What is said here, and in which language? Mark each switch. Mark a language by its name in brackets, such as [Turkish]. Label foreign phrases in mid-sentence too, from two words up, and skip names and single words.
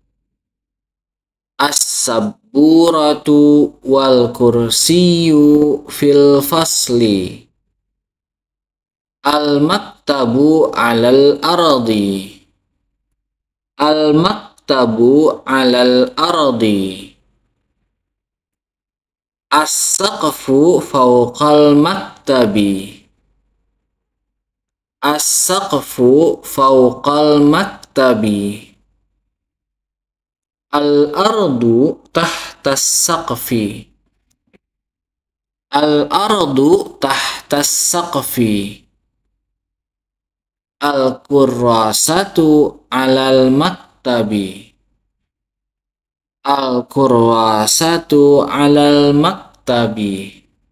[Arabic] السبورة والكرسي في الفصل. المكتب على الأرض. المكتب على الأرض. السقف فوق المكتب. السقف فوق المكتب. الأرض تحت السقف. الأرض تحت السقف. الكراسة على المكتب. الكراسة على المكتب.